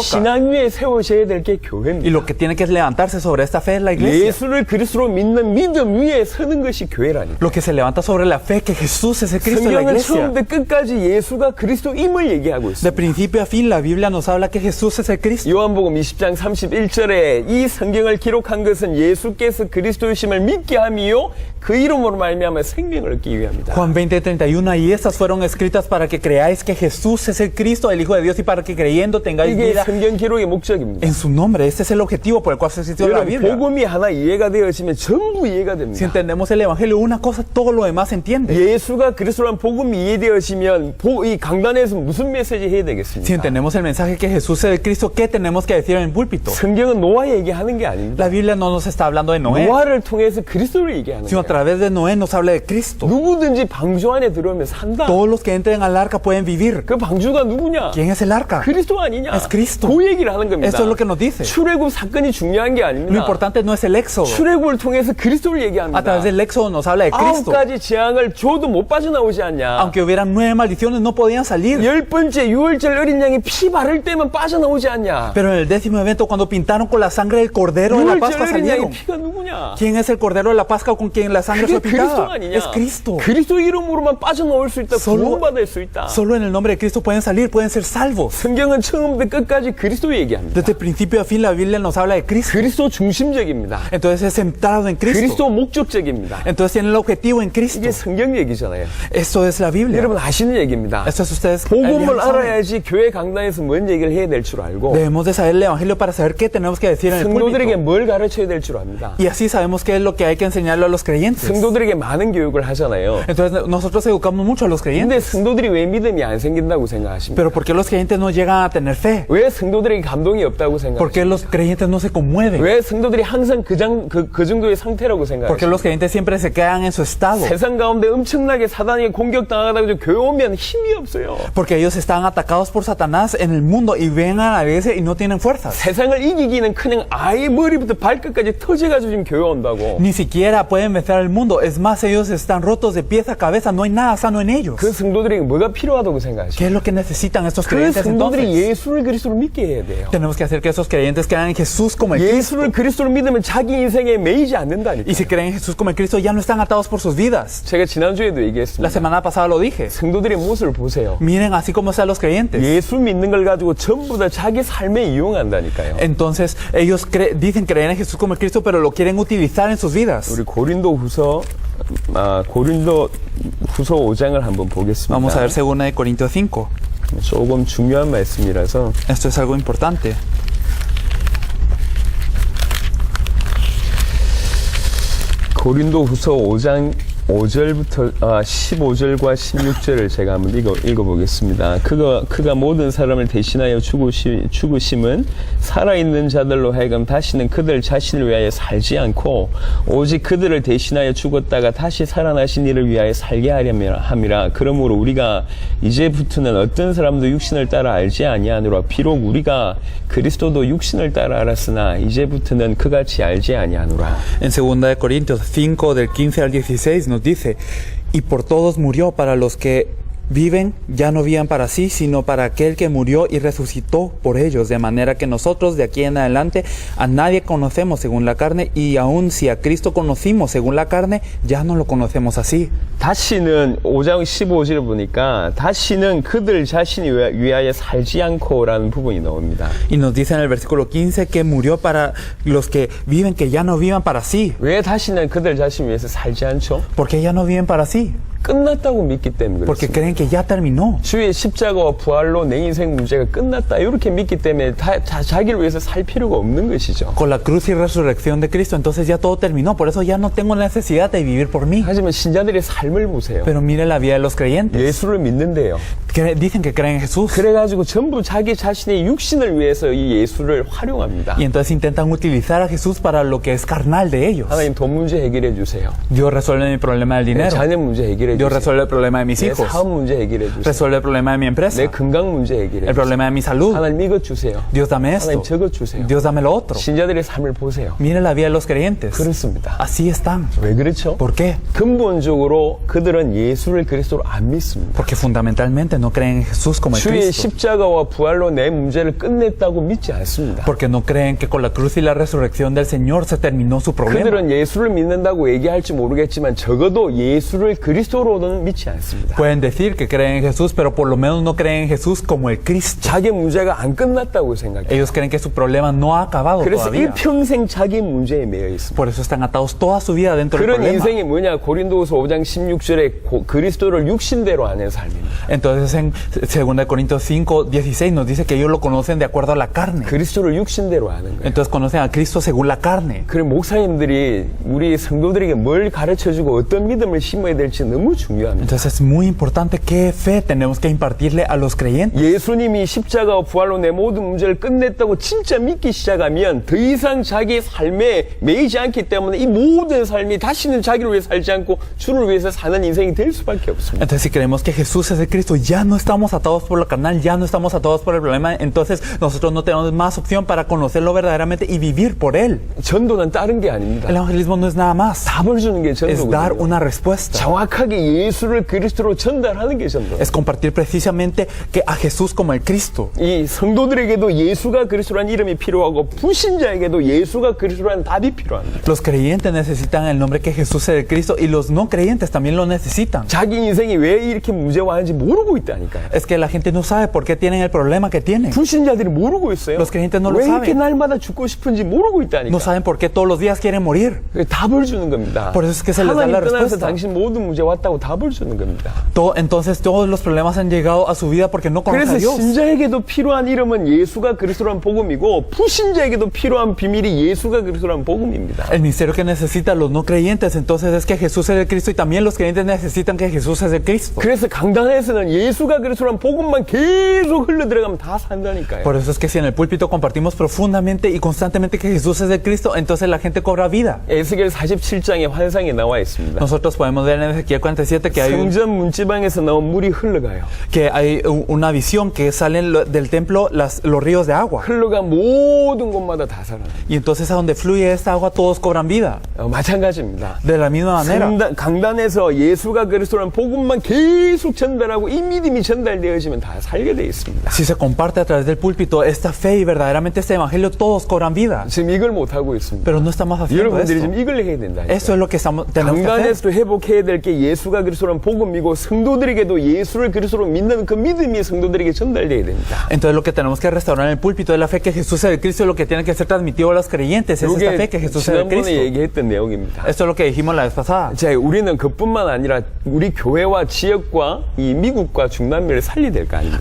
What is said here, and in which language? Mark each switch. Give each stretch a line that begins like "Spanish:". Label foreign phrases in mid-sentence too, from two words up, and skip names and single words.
Korean: 신앙 위에 세우셔야 될 게
Spanish: Y
Korean: 교회입니다.
Spanish: lo que tiene que levantarse sobre esta fe es la iglesia.
Korean: 예수를 그리스도로 믿는 믿음 위에 서는 것이 교회라니까.
Spanish: Lo que se levanta sobre la fe que Jesús es el Cristo de la
Korean: 성경은
Spanish: iglesia.
Korean: 처음부터 끝까지 예수가 그리스도임을 얘기하고
Spanish: De
Korean: 있습니다.
Spanish: principio a fin, la Biblia nos habla que Jesús es el Cristo.
Korean: 요한복음 20장 31절에 이 성경을 기록한 것은 예수께서 그리스도이심을 믿게 함이요 그 이름으로 말미암아 생명을 얻기 위함이다.
Spanish: Juan 20:31, y estas fueron escritas para que creáis que Jesús es el Cristo, el Hijo de Dios, y para que creyendo tengáis
Korean: 이게
Spanish: vida
Korean: 성경 기록의 목적입니다.
Spanish: en su nombre. Este es el objetivo por el cual se escribió la
Korean: 여러분
Spanish: Biblia.
Korean: 복음이 하나 이해가 되어지면 전부 이해가
Spanish: Si
Korean: 됩니다.
Spanish: entendemos el Evangelio, una cosa, todo lo demás se entiende.
Korean: 예수가 그리스도란 복음이 이해되어지면 이 강단에서 무슨 메시지 해야
Spanish: Si
Korean: 되겠습니까?
Spanish: entendemos el mensaje que Jesús es el Cristo, ¿qué tenemos que decir en el púlpito?
Korean: 성경은 노아 얘기하는 게 아닙니다.
Spanish: La Biblia no nos está hablando de Noé,
Korean: 노아를 통해서 그리스도를 얘기하는
Spanish: sino a
Korean: 거예요.
Spanish: través de Noé nos habla de Cristo.
Korean: 누구든지 방주 안에 들어오면 산다.
Spanish: Todos los que entren al arca pueden vivir.
Korean: 그 방주가 누구냐?
Spanish: ¿Quién es el arca?
Korean: 그리스도 아니냐?
Spanish: Es Cristo.
Korean: 그 얘기를 하는 겁니다.
Spanish: Esto es lo que nos dice.
Korean: 출애굽 사건이 중요한 게
Spanish: Lo
Korean: 아닙니다.
Spanish: importante no es el éxodo.
Korean: 출애굽을 통해서 그리스도를
Spanish: A
Korean: 얘기합니다.
Spanish: través del éxodo nos habla de
Korean: 아홉
Spanish: Cristo.
Korean: 가지 재앙을 줘도 못 빠져나오지 않냐?
Spanish: Aunque hubieran 9 maldiciones, no podían salir.
Korean: 열 번째 유월절 어린 양이 피 바를 때만 빠져나오지 않냐?
Spanish: Pero en el 10º evento, cuando pintaron con la sangre del cordero de la
Korean: 유월절
Spanish: Pascua,
Korean: 어린 양의
Spanish: salieron.
Korean: 피가 누구냐?
Spanish: ¿Quién es el cordero de la Pascua con quien la sangre fue
Korean: 그게 그리스도
Spanish: pintada?
Korean: 아니냐?
Spanish: Es Cristo.
Korean: 그리스도 이름으로만 빠져나올 수 있다. 구원받을 수 있다.
Spanish: Solo en el nombre de Cristo pueden salir, pueden ser salvos.
Korean: 성경은 처음부터 끝까지 그리스도 얘기합니다.
Spanish: Desde principio a fin la Biblia nos habla de Cristo.
Korean: 그리스도 중심적입니다.
Spanish: Entonces es centrado en Cristo.
Korean: 그리스도 목적적입니다.
Spanish: Entonces tiene el objetivo en Cristo.
Korean: 이게 성경 얘기잖아요.
Spanish: Esto es la Biblia.
Korean: 여러분 아시는 얘기입니다.
Spanish: Esto es ustedes.
Korean: 복음을
Spanish: ya lo saben.
Korean: 알아야지 교회 강단에서 뭔 얘기를 해야 될 줄 알고
Spanish: Debemos de saber el evangelio para saber qué tenemos que decir en el
Korean: 성도들에게
Spanish: púlpito.
Korean: 뭘 가르쳐야 될 줄 압니다.
Spanish: Y así sabemos qué es lo que hay que enseñarle a los creyentes.
Korean: 성도들에게 많은 교육을 하잖아요.
Spanish: Entonces nosotros educamos mucho a los
Korean: 근데
Spanish: creyentes.
Korean: 성도들이 왜 믿음이 안 생긴다고 생각하십니까?
Spanish: Pero ¿por qué los creyentes no llegan a tener fe?
Korean: 왜 성도들에게 감동이 없다고
Spanish: ¿Por
Korean: 생각하십니까?
Spanish: qué los creyentes no se conmueven?
Korean: 왜 성도들이 항상 그 정도의 상태라고
Spanish: ¿Por qué
Korean: 생각하십니까?
Spanish: los creyentes siempre se quedan en su estado?
Korean: 세상 가운데 엄청나게 사단에게 공격당하다고 교회 오면 힘이 없어요.
Spanish: Porque ellos están atacados por Satanás en el mundo y ven a la iglesia y no tienen fuerzas. 세상을 이기기는 그냥 아예 머리부터 발끝까지 터져가지고 지금 교회 온다고. Ni siquiera pueden vencer al mundo. Es más, ellos están rotos de pies a cabeza. No hay nada sano en ellos.
Korean: 그 성도들에게 뭐가 필요하다고 생각하십니까?
Spanish: ¿Qué es lo que necesitan estos
Korean: 그
Spanish: creyentes
Korean: 성도들이
Spanish: entonces?
Korean: 예수를 그리스도로 믿게 해야 돼요.
Spanish: Tenemos que hacer que esos creyentes crean en Jesús como el Cristo.
Korean: 예수를 그리스도로 믿으면 자기 인생에 매이지 않는다니까.
Spanish: Y si creen en Jesús como el Cristo, ya no están atados por sus vidas.
Korean: 제가 지난주에도
Spanish: La
Korean: 얘기했습니다.
Spanish: semana pasada lo dije.
Korean: 성도들의 모습을 보세요.
Spanish: Miren así como están los creyentes.
Korean: 예수 믿는 걸 가지고 전부 다 자기 삶에 이용한다니까요.
Spanish: Entonces, ellos dicen creer en Jesús como el Cristo, pero lo quieren utilizar en sus vidas.
Korean: 우리 고린도 후서 5장을 한번 보겠습니다.
Spanish: Vamos a ver 2 de Corintios 5.
Korean: 조금 중요한 말씀이라서
Spanish: Esto es algo importante.
Korean: 고린도 후서 5장 5절부터 15절과 16절을 제가 한번 읽어보겠습니다. 그가 모든 사람을 대신하여 죽으심은 살아있는 자들로 하여금 다시는 그들 자신을 위하여 살지 않고 오직 그들을 대신하여 죽었다가 다시 살아나신 이를 위하여 살게 함이라. 그러므로 우리가 이제부터는 어떤 사람도 육신을 따라 알지 아니하노라. 비록 우리가 그리스도도 육신을 따라 알았으나 이제부터는 그같이 알지 아니하노라.
Spanish: En 2 de Corintios 5, del 15 al 16, nos dice, y por todos murió, para los que viven, ya no vivan para sí, sino para aquel que murió y resucitó por ellos, de manera que nosotros de aquí en adelante a nadie conocemos según la carne, y aun si a Cristo conocimos según la carne, ya no lo conocemos así.
Korean: 다시는 5장 15절을 보니까 다시는 그들 자신이 위하여 살지 않고라는 부분이 나옵니다.
Spanish: Y nos dice en el versículo 15 que murió para los que viven, que ya no vivan para sí.
Korean: 왜 다시는 그들 자신 위해서 살지 않죠?
Spanish: ¿Por qué ya no viven para sí?
Korean: 끝났다고 믿기 때문에
Spanish: Porque
Korean: 그렇습니다.
Spanish: creen que ya terminó.
Korean: 주의 십자가와 부활로 내 인생 문제가 끝났다 이렇게 믿기 때문에 자기를 위해서 살 필요가 없는 것이죠.
Spanish: Con la cruz y resurrección de Cristo, entonces ya todo terminó. Por eso ya no tengo necesidad de vivir por mí.
Korean: 하지만 신자들의 삶을 보세요.
Spanish: Pero mire la vida de los creyentes.
Korean: 예수를 믿는데요.
Spanish: Dicen que creen en Jesús.
Korean: 그래가지고 전부 자기 자신의 육신을 위해서 이 예수를 활용합니다.
Spanish: Y entonces intentan utilizar a Jesús para lo que es carnal de ellos.
Korean: 하나님 돈 문제 해결해 주세요.
Spanish: Dios resuelve mi problema del
Korean: 내
Spanish: dinero.
Korean: 자녀 문제 해결해
Spanish: Dios
Korean: 주세요.
Spanish: resuelve el problema de mis
Korean: 내
Spanish: hijos.
Korean: 사업 문제 해결해 주세요.
Spanish: Resuelve el problema de mi
Korean: 내
Spanish: empresa.
Korean: 건강 문제 해결해
Spanish: El
Korean: 주세요.
Spanish: problema de mi salud.
Korean: 하나님 이것 주세요.
Spanish: Dios dame esto.
Korean: 하나님 저것 주세요.
Spanish: Dios dame lo otro.
Korean: 신자들의 삶을 보세요.
Spanish: Mire la vida de los creyentes.
Korean: 그렇습니다.
Spanish: Así están.
Korean: 왜 그렇죠?
Spanish: ¿Por qué?
Korean: 근본적으로 그들은 예수를 그리스도로 안 믿습니다.
Spanish: Porque fundamentalmente no creen en Jesús como el
Korean: 주의
Spanish: Cristo.
Korean: 십자가와 부활로 내 문제를 끝냈다고 믿지 않습니다.
Spanish: Porque no creen que con la cruz y la resurrección del Señor se terminó su problema.
Korean: 그들은 예수를 믿는다고 얘기할지 모르겠지만 적어도 예수를 그리스도로는 믿지 않습니다.
Spanish: Pueden decir que creen en Jesús, pero por lo menos no creen en Jesús como el Cristo.
Korean: 자기 문제가 안 끝났다고 생각해요.
Spanish: Ellos creen que su problema no ha acabado
Korean: 그래서
Spanish: todavía.
Korean: 일평생 자기 문제에 매여 있습니다.
Spanish: Por eso están atados toda su vida dentro del
Korean: 그런
Spanish: problema.
Korean: 인생이 뭐냐? 고린도후서 5장 16절에 그리스도를 육신대로 아는 삶입니다.
Spanish: Entonces Entonces en 2 Corintios 5, 16 nos dice que ellos lo conocen de acuerdo a la carne.
Korean: 그리스도를 육신대로 아는 거예요.
Spanish: Entonces conocen a Cristo según la carne.
Korean: 그래 목사님들이 우리 성도들에게 뭘 가르쳐주고 어떤 믿음을 심어야 될지 너무 중요합니다.
Spanish: Entonces es muy importante qué fe tenemos que impartirle a los creyentes.
Korean: 예수님이 십자가와 부활로 내 모든 문제를 끝냈다고 진짜 믿기 시작하면 더 이상 자기 삶에 매이지 않기 때문에 이 모든 삶이 다시는 자기를 위해 살지 않고 주를 위해서 사는 인생이 될 수밖에 없습니다.
Spanish: Entonces si creemos que Jesús es el Cristo, ya no estamos atados por lo carnal, ya no estamos atados por el problema, entonces nosotros no tenemos más opción para conocerlo verdaderamente y vivir por Él.
Korean: 전도는 다른 게 아닙니다.
Spanish: El evangelismo no es nada más,
Korean: 답을 주는 게
Spanish: es dar
Korean: 전도거든요.
Spanish: una respuesta.
Korean: 정확하게 예수를 그리스도로 전달하는 게 전도.
Spanish: Es compartir precisamente que a Jesús como el Cristo.
Korean: 이 성도들에게도 예수가 그리스도라는 이름이 필요하고 불신자에게도 예수가 그리스도라는 답이 필요합니다.
Spanish: Los creyentes necesitan el nombre que Jesús es el Cristo y los no creyentes también lo necesitan.
Korean: 자기 인생이 왜 이렇게 문제화하는지 모르고 있다니까요.
Spanish: Es que la gente no sabe por qué tienen el problema que tienen.
Korean: 불신자들이 모르고 있어요.
Spanish: Los creyentes no lo
Korean: 왜 이렇게
Spanish: saben.
Korean: 날마다 죽고 싶은지 모르고 있다니까.
Spanish: No saben por qué todos los días quieren morir.
Korean: 답을 주는 겁니다.
Spanish: Por eso es que se les da
Korean: 하나님
Spanish: la
Korean: 떠나서
Spanish: respuesta.
Korean: 당신 모든 문제 왔다고 답을 주는 겁니다.
Spanish: Entonces todos los problemas han llegado a su vida porque no conocen a
Korean: 그래서
Spanish: Dios.
Korean: 신자에게도 필요한 이름은 예수가 그리스도라는 복음이고 불신자에게도 필요한 비밀이 예수가 그리스도라는 복음입니다.
Spanish: El misterio que necesitan los no creyentes entonces es que Jesús es el Cristo y también los creyentes necesitan que Jesús es el Cristo.
Korean: 그래서 강단에서는 예수가 그리스도라는 복음만 계속 흘러들어가면 다 산다니까요.
Spanish: Por eso es que si en el púlpito compartimos profundamente y constantemente que Jesús es el Cristo, entonces la gente cobra vida.
Korean: 에스겔 47장의 환상에 나와 있습니다.
Spanish: Nosotros podemos ver en Ezequiel 47 que
Korean: 성전 문지방에서 나온 물이 흘러가요.
Spanish: hay una visión que salen del templo los ríos de agua.
Korean: 흘러간 모든 곳마다 다 살아나요.
Spanish: Y entonces a donde fluye esta agua todos cobran vida.
Korean: 마찬가지입니다.
Spanish: De la misma manera.
Korean: 강단에서 예수가 그리스도라는 복음만 계속 전달하고 이 믿음이 전달되어지면 다 살게 돼 있습니다.
Spanish: Si se comparte a través del púlpito esta fe y verdaderamente este evangelio, todos cobran vida.
Korean: 지금 이걸 못 하고 있습니다.
Spanish: Pero no estamos haciendo
Korean: 여러분들이
Spanish: eso.
Korean: 지금 이걸 해야 된다.
Spanish: Eso es lo que tenemos que hacer.
Korean: 강단에서도 회복해야 될 게 예수가 그리스도라는 복음이고 성도들에게도 예수를 그리스도로 믿는 그 믿음이 성도들에게 전달돼야 됩니다.
Spanish: Entonces lo que tenemos que restaurar en el púlpito es la fe que Jesús es el Cristo y lo que tiene que ser transmitido a los creyentes es esta fe que Jesús es el
Korean: 지난번에
Spanish: Cristo.
Korean: 얘기했던 내용입니다.
Spanish: Esto es lo que dijimos la vez pasada.
Korean: 자, 우리는 그뿐만 아니라 우리 교회와 지역과 이 미국과 중남미를 살려야 될 거 아닙니까?